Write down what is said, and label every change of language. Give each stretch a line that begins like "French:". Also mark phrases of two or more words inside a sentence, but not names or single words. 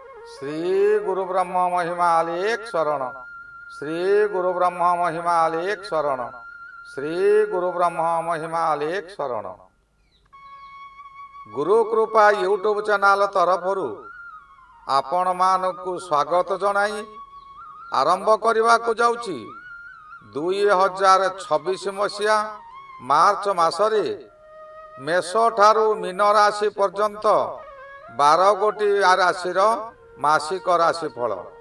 Odia: ଶ୍ରୀ ଗୁରୁ ବ୍ରହ୍ମ ମହିମାଲେଖ ଶରଣ। ଶ୍ରୀ ଗୁରୁ ବ୍ରହ୍ମ ମହିମାଲେଖ ଶରଣ। ଶ୍ରୀ ଗୁରୁ ବ୍ରହ୍ମ ମହିମାଲେଖ ଶରଣ। ଗୁରୁ କୃପା ୟୁଟ୍ୟୁବ ଚ୍ୟାନେଲ ତରଫରୁ ଆପଣ ମାନଙ୍କୁ ସ୍ୱାଗତ ଜଣାଇ ଆରମ୍ଭ କରିବା କୁ ଯାଉଛି 2026 ମସିହା ମାର୍ଚ୍ଚ ମାସରେ ମେଷ ଠାରୁ ମୀନ ରାଶି ପର୍ଯ୍ୟନ୍ତ 12 ଗୋଟି ରାଶି ମାସିକ ରାଶିଫଳ।